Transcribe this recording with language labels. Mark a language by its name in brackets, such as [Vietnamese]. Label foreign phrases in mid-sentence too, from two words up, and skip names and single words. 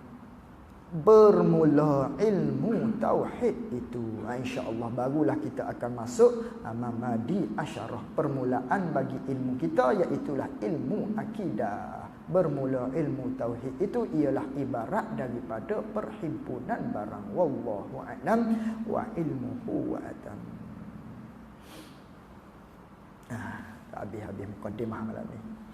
[Malay] Bermula ilmu tauhid itu, [Arabic] إن شاء الله [Malay] barulah kita akan masuk [Arabic] مبادئ عشرة, [Malay] permulaan bagi ilmu kita, iaitu ilmu akidah. bermula ilmu tauhid itu ialah ibarat daripada perhimpunan barang. [Arabic] والله أعلم وعلمه وأتم. [Malay] Tak habis-habis mukadimah malam ni.